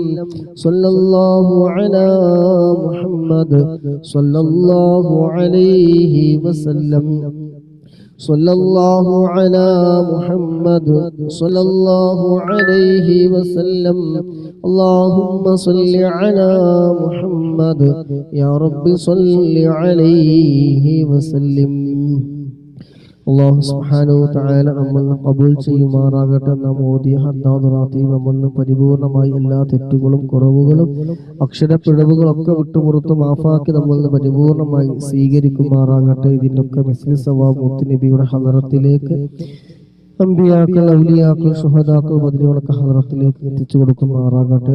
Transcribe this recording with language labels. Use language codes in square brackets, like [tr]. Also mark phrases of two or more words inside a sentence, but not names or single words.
[ar] صلى الله على محمد صلى الله عليه وسلم. صلى الله على محمد صلى الله عليه وسلم. اللهم صل على محمد يا رب صل عليه وسلم. الله سبحانه وتعالى [ml] നമ്മെ ഖബൂൽ ചെയ്യുമാറാകട്ടെ. നാം ഓതിയ ഹദ്ദാദ് റാത്തീബ് നമ്മെ പരിപൂർണമായി എല്ലാ തെറ്റുകളും കുറവുകളും അക്ഷരപ്പിഴവുകളൊക്കെ വിട്ടുപുറത്ത് മാഫാക്കി നമ്മെ പരിപൂർണമായി സ്വീകരിക്കുമാറാകട്ടെ. ഇതിൻ്റെയൊക്കെ [ar] مثل ثواب [ml] മുത്തുനബിയുടെ ഹദറത്തിലേക്ക്, അമ്പിയാക്കൾ, ഔലിയാക്കൾ, ശുഹദാക്കൾ, ബദരികളൊക്കെ ഹദറത്തിലേക്ക് എത്തിച്ചു കൊടുക്കുമാറാകട്ടെ.